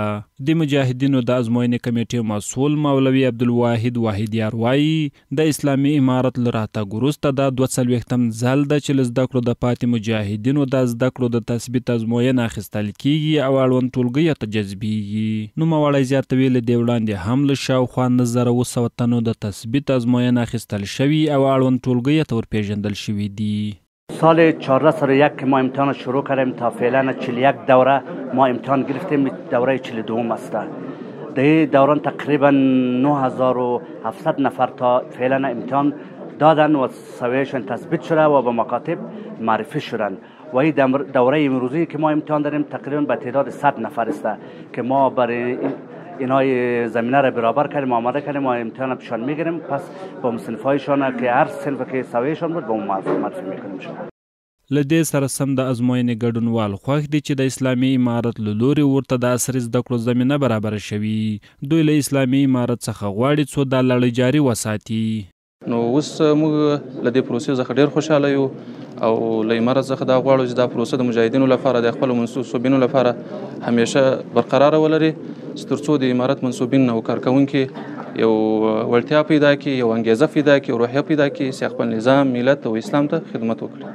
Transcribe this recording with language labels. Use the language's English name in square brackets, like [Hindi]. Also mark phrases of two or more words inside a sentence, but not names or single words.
[Pashto] د مجاهدینو د ازموینې کمیټې مسؤل مولوي عبدالواحد واحدیار وایي د اسلامي امارت له راتګ وروسته دا 42م ځل ده چې له زده کړو د پاتې مجاهدینو د زده کړو د تثبیت ازموینه اخیستل کیږي او اړوند ټولګیو ته جذبیږي. نوموړی زیاتوي له دې وړاندې هم له شاوخوا 9,200 تنو د تثبیت ازموینه اخیستل شوی او اړوند ټولګیو ته ورپېژندل شوي دي. [Persian] سال 1401 که ما امتحان شروع کردیم تا فعلا 41 دوره ما امتحان گرفتیم. دوره 42 است. در این دوران تقریبا 9700 نفر تا فعلا امتحان دادن و سویهشون تثبیت شده و به مکاتب معرفی شدن. و این دوره امروزی که ما امتحان داریم تقریبا به تعداد 100 نفر است که ما برای اینای زمینه را برابر کردیم، آماده کردیم و امتحان پیشان میگیریم. پس با مصنفایشان که هر صنف که سویشان بود با اون معرفی میکنیم شما. [Pashto] له دې سره سم د ازموینې ګډونوال خوښ دي چې د اسلامي امارت له لوري ورته د عصري زده کړو زمینه برابره شوي. دوی له اسلامي امارت څخه غواړي څو دا لړۍ جاري وساتي. نو اوس موږ له دې پروسې څخه ډېر خوشحاله یو او له امارت څخه دا غواړو چې دا پروسه د مجاهدینو لپاره د خپلو منصوبینو لپاره همیشه برقراره ولري، تر څو د امارت منصوبین او کارکوونکي یو وړتیا پیدا کړي، یو انګیزه پیدا کړي، روحیه پیدا کړي چې خپل نظام، ملت او اسلام ته خدمت وکړي.